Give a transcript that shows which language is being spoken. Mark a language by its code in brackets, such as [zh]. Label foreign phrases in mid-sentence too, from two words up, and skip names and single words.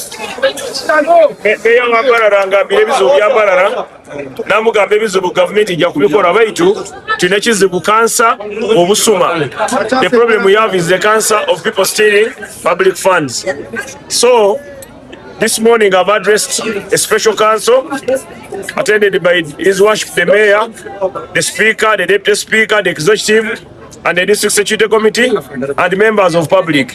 [nyn] Mbarara ngambire ebizibu bya Mbarara namugamba ebizibu gavumenti ijja kubikola baitu tulina ekizibu cancer obusuma. [en] The problem we have is the cancer of people stealing public funds. So this morning I've addressed a special council attended by His Worship the Mayor, the Speaker, the Deputy Speaker, the Executive, and the District Security Committee, and members of public.